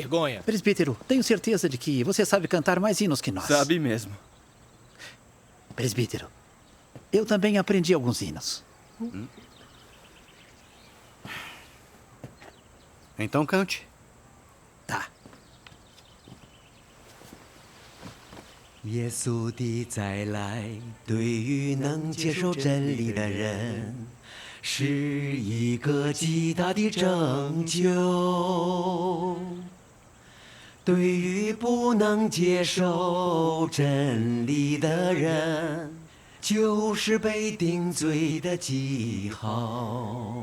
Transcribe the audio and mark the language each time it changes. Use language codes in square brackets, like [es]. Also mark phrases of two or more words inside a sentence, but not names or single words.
[pt] vergonha. Presbítero, tenho certeza de que você sabe cantar mais hinos que nós. Sabe mesmo. Presbítero, eu também aprendi alguns hinos. Então cante. Tá. [zh] 耶稣的再来，对于能接受真理的人，是一个极大的拯救。对于不能接受真理的人，就是被定罪的记号。